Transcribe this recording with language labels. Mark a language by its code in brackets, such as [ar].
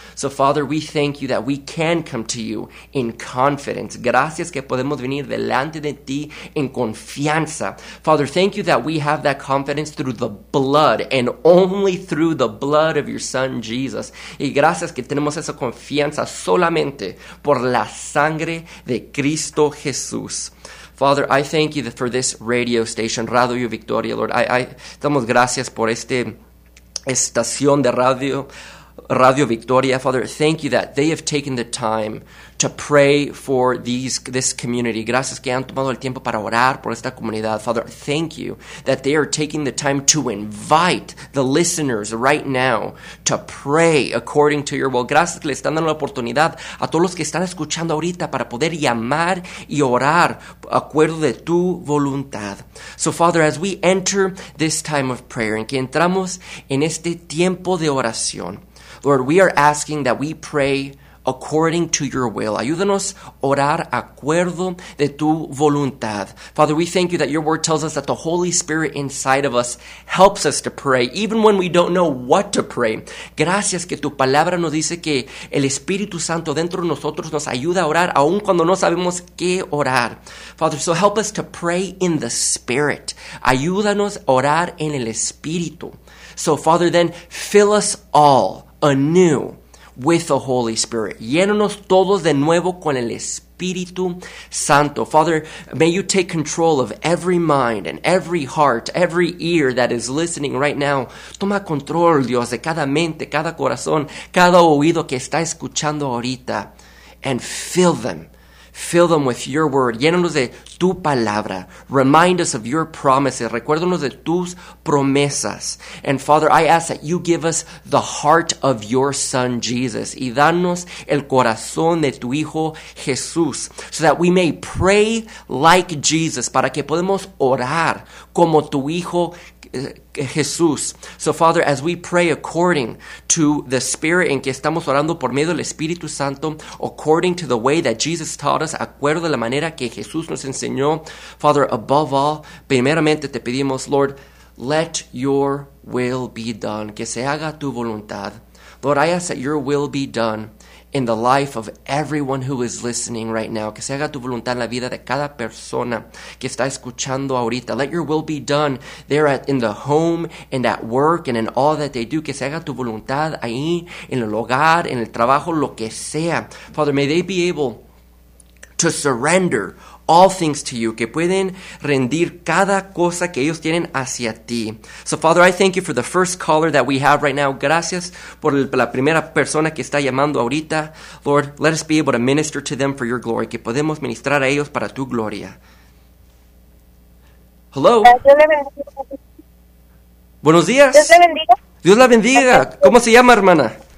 [en] So, Father, we thank you that we can come to you in confidence. [es] Gracias que podemos venir delante de ti en confianza. [en] Father, thank you that we have that confidence through the blood and only through the blood of your Son, Jesus. [es] Y gracias que tenemos esa confianza solamente por la sangre de Cristo Jesús. [en] Father, I thank you for this radio station, Radio Victoria, Lord. [es] I damos gracias por esta estación de radio, Radio Victoria. [en] Father, thank you that they have taken the time to pray for this community. [es] Gracias que han tomado el tiempo para orar por esta comunidad. [en] Father, thank you that they are taking the time to invite the listeners right now to pray according to your will. [es] Gracias que le están dando la oportunidad a todos los que están escuchando ahorita para poder llamar y orar acuerdo de tu voluntad. [en] So, Father, as we enter this time of prayer, [es] en que entramos en este tiempo de oración, [en] Lord, we are asking that we pray according to your will. [es] Ayúdanos orar acuerdo de tu voluntad. [en] Father, we thank you that your word tells us that the Holy Spirit inside of us helps us to pray, even when we don't know what to pray. [es] Gracias que tu palabra nos dice que el Espíritu Santo dentro de nosotros nos ayuda a orar aun cuando no sabemos qué orar. [en] Father, so help us to pray in the Spirit. [es] Ayúdanos orar en el Espíritu. [en] So, Father, then fill us all anew with the Holy Spirit. [es] Llénanos todos de nuevo con el Espíritu Santo. [en] Father, may you take control of every mind and every heart, every ear that is listening right now. [es] Toma control, Dios, de cada mente, cada corazón, cada oído que está escuchando ahorita. [en] And fill them. Fill them with your word. [es] Llénanos de tu palabra. [en] Remind us of your promises. [es] Recuérdanos de tus promesas. [en] And Father, I ask that you give us the heart of your son, Jesus. [es] Y danos el corazón de tu hijo, Jesús. [en] So that we may pray like Jesus. [es] Para que podamos orar como tu hijo, Jesús. [en] So Father, as we pray according to the Spirit [es] en que estamos orando por medio del Espíritu Santo, [en] according to the way that Jesus taught us, [es] acuerdo de la manera que Jesús nos enseñó, [en] Father, above all, [es] primeramente te pedimos, [en] Lord, let your will be done, [es] que se haga tu voluntad. [en] Lord, I ask that your will be done in the life of everyone who is listening right now. [es] Que se haga tu voluntad en la vida de cada persona que está escuchando ahorita. [en] Let your will be done there at, in the home and at work and in all that they do. [es] Que se haga tu voluntad ahí en el hogar, en el trabajo, lo que sea. [en] Father, may they be able to surrender all things to you, [es] que pueden rendir cada cosa que ellos tienen hacia ti. [en] So, Father, I thank you for the first caller that we have right now. [es] Gracias por la primera persona que está llamando ahorita. [en] Lord, let us be able to minister to them for your glory, [es] que podemos ministrar a ellos para tu gloria. [en] Hello. [es] Dios le bendiga. Buenos días. Dios le bendiga. Dios la bendiga. ¿Cómo se llama, hermana?